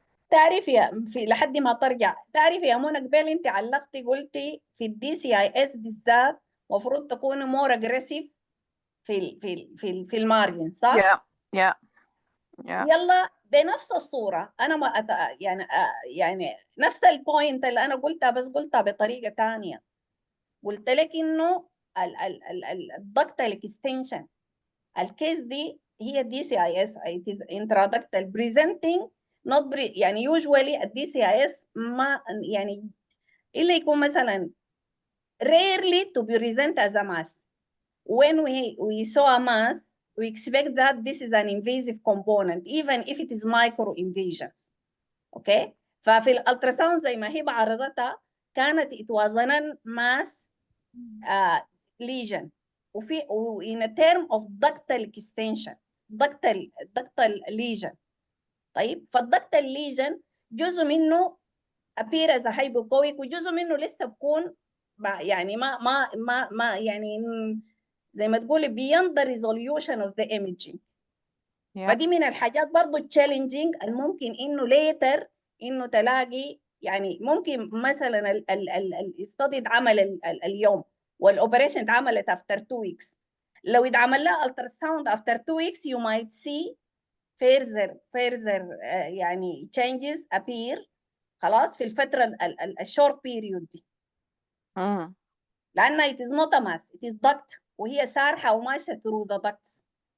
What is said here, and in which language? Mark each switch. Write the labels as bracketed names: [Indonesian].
[Arabic] تعرف لحد ما ترجع، تعرف يا منى قبل انت علقتي قلتي في DCIS بالذات المفروض تكونوا مور اجريسيف في المارجن، صح؟ [English] Yeah. [Arabic] يلا بنفس الصورة أنا ما يعني نفس البوينت اللي أنا قلتها، بس قلتها بطريقة تانية. قلت لك إنه [English] الدكتال اكستنشن الكيس دي هي DCIS it is intraductal presenting not يعني usually DCIS ما يعني إلا يكون مثلا rarely to be present as a mass. When we saw a mass we expect that this is an invasive component even if it is micro invasions. Okay. [Arabic] ففي الالتراساوند زي ما هي بعرضتها كانت [English] it was a mass lesion وفي in a term of ductal extension ductal lesion. [Arabic] طيب فالductal lesion جزء منه [English] appear as a hypoechoic [Arabic] وجزء منه لسه بكون يعني ما يعني زي ما تقولي [English] beyond the resolution of the imaging. [Arabic] فدي من الحاجات برضو challenging الممكن انه later انه تلاقي يعني ممكن مثلا الاستادي اتعمل اليوم والاوبريشن اتعملت [English] after 2 weeks. [Arabic] لو اتعمل لها [English] ultrasound after 2 weeks you might see further يعني changes appear [Arabic] خلاص في الفترة الشورت بيريود دي. [English] لأنها it is not a mass it is duct [Arabic] وهي سارحة وماشية [English] through the ducts.